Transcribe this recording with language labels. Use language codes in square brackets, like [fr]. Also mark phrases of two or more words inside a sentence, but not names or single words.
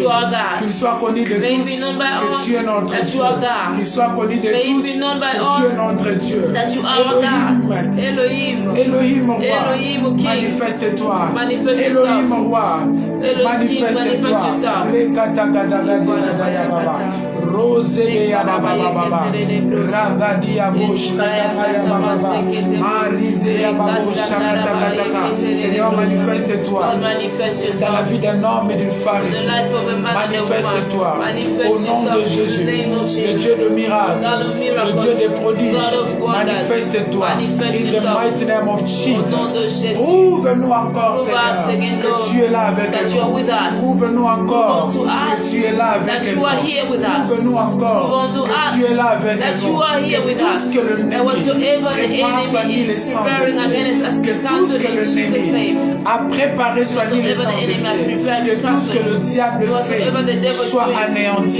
[fr] Qu'il soit connu de tous que tu es notre Dieu. Qu'il soit connu de tous que tu es notre Dieu. Elohim, roi, manifeste-toi. Elohim, roi, manifeste-toi. Rose ya baba baba, ragadi ya bush, marise ya babush, Seigneur, manifeste-toi dans la vie d'un homme et d'une femme. Manifeste-toi au nom de Jésus, le Dieu de miracles, le Dieu des prodiges. [en] Manifeste-toi in the mighty name of Jesus. [fr] Prouve-nous encore, Seigneur, que tu es là avec nous. Prouve-nous encore que tu es là avec nous. Prouve-nous encore que tu es là avec nous. Que tout ce que le ennemi prépare soit mis les sens que tout ce que le ennemi a préparé soit mis les sens que tout ce que le diable fait soit anéanti.